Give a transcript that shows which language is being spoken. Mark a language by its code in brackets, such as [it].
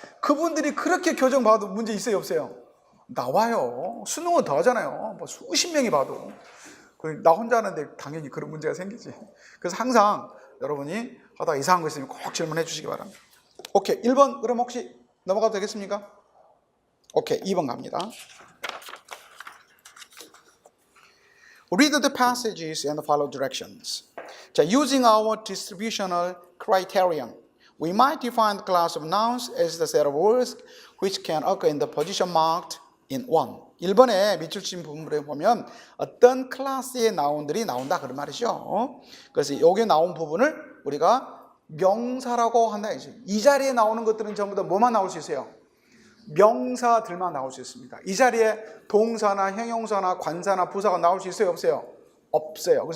[ko] 그분들이 그렇게 교정 봐도 문제 있어요 없어요? 나와요. 수능은 더 하잖아요. 뭐 수십 명이 봐도. 나 혼자 하는데 당연히 그런 문제가 생기지. 그래서 항상 여러분이 하다가 이상한 거 있으면 꼭 질문해 주시기 바랍니다. 오케이. 1번 그럼 혹시 넘어가도 되겠습니까? 오케이. 2번 갑니다. [en] Read the passages and follow directions. 자, using our distributional criterion, we might define the class of nouns as the set of words which can occur in the position marked in 1. [ko] 1번에 밑줄 친 부분에 보면 어떤 클래스의 나운들이 나온다 그런 말이죠. 그래서 여기 나온 부분을 우리가 명사라고 한다. 이 자리에 나오는 것들은 전부 다 뭐만 나올 수 있어요? 명사들만 나올 수 있습니다. 이 자리에 동사나 형용사나 관사나 부사가 나올 수 있어요 없어요? 없어요.